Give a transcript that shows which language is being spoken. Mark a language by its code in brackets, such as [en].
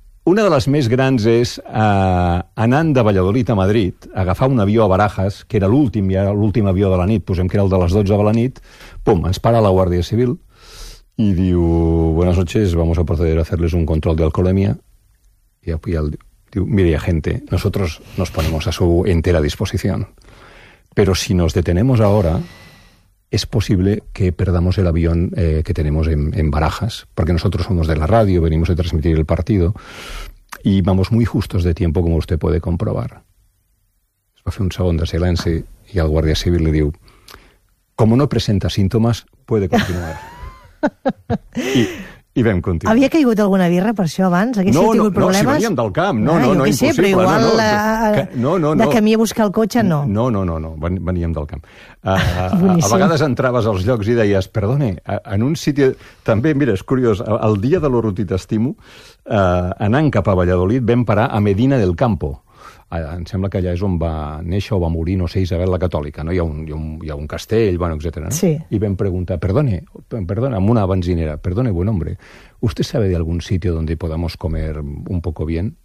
[ca] Una de les més grans és anant de Valladolid a Madrid, agafar un avió a Barajas, que era l'últim, ja l'últim avió de la nit, posem que era el de les 12 de la nit, pum, ens para la Guàrdia Civil i diu, [es] buenas noches, vamos a proceder a hacerles un control de alcoholemia. [ca] I el diu, [es] mire, agente, nosotros nos ponemos a su entera disposición, pero si nos detenemos ahora, es posible que perdamos el avión que tenemos en Barajas, porque nosotros somos de la radio, venimos a transmitir el partido, y vamos muy justos de tiempo, como usted puede comprobar. [ca] Es va fer un segon de silenci, i el guàrdia civil li diu, [es] como no presenta [ca] símptomes, [es] puede continuar. [ca] I vam continuar. Havia caigut alguna birra per això abans? Haguéssim no, tingut problemes? No, si veníem del camp. No, ah, no, no, impossible. Sé, però igual de camí a buscar el cotxe, no. No, no, no, no, veníem del camp. A vegades entraves als llocs i deies, [es] perdone, en un sitio... [ca] També, mira, és curiós, el dia de l'Oruti t'estimo, anant cap a Valladolid, vam parar a Medina del Campo. Em sembla que allà és on va néixer o va morir, no sé, Isabel la Catòlica, no? Hi ha un castell, bueno, etcètera, no? Sí. I vam preguntar, [es] perdone, [ca] amb una benzinera, [es] perdone, buen hombre, ¿usted sabe de algún sitio donde podamos comer un poco bien?